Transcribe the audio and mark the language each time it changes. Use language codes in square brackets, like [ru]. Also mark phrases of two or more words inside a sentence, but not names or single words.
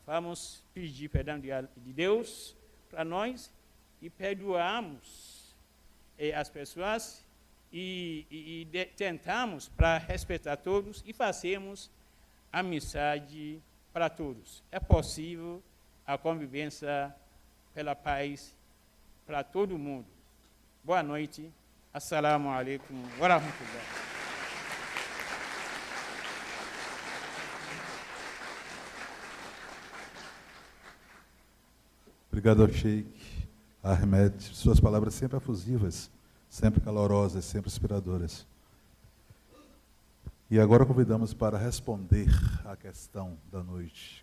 [pt] Vamos pedir perdão de Deus para nós e perdoamos as pessoas e tentamos para respeitar todos e fazemos amizade para todos. É possível a convivência pela paz para todo mundo. Boa noite. [ar] السلام عليكم ورحمة الله. [pt] Obrigado ao Sheikh Ahmed. Suas palavras sempre efusivas, sempre calorosas, sempre inspiradoras. E agora convidamos para responder à questão da noite.